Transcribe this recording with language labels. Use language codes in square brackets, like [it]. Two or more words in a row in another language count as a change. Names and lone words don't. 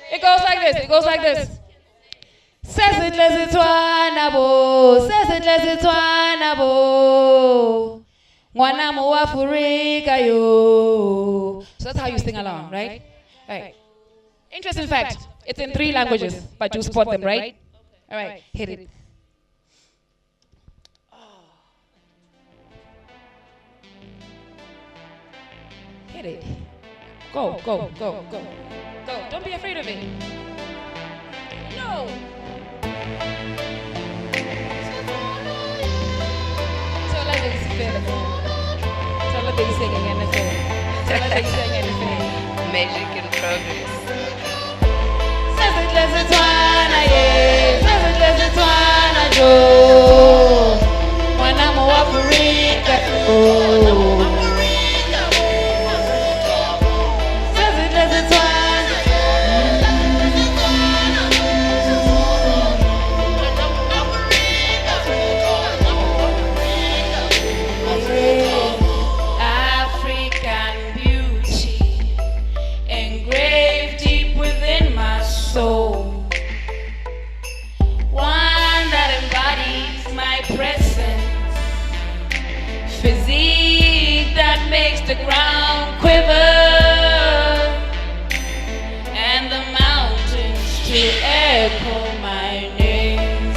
[en] goes like this. It goes like this. [zu] Sesihle sithwana bo, sesihle sithwana bo. [tn] Ngwana mo wa Afrika yo. [en] So that's how you sing along, right? Right. Interesting fact, it's in 3 languages, but you spot them, right? All right, hit it. Hit it. Go, go, go, go. Go. Don't be afraid of it. No. Tell her they sing Tell her they singing anything. Tell her they sing anything. Magic in progress. [zu] Sesihle sithwana ye, sesihle sithwana jo. [tn] Mwana mo wa Afrika yo. [zu] Sesihle sithwana. [en] African beauty engraved deep within my soul. One that embodies my presence. Physique that makes the ground quiver. And the mountains to echo my name.